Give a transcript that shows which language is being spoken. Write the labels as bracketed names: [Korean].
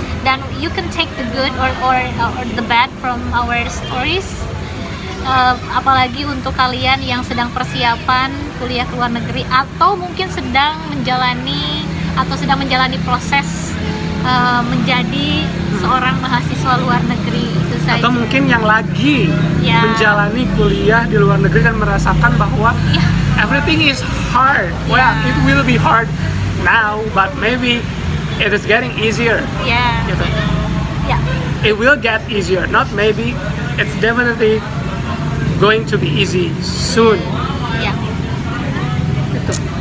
[English] Dan you can take the good or the bad from our stories. [Indonesian] Apalagi untuk kalian yang sedang persiapan kuliah ke luar negeri, atau mungkin sedang menjalani proses menjadi seorang mahasiswa luar negeri itu saja. Atau mungkin yang lagi menjalani kuliah di luar negeri dan merasakan bahwa [English] everything is hard. Well, it will be hard now, but maybe it is getting easier. Gitu. It will get easier, not maybe. It's definitely going to be easy soon. [Indonesian] Gitu.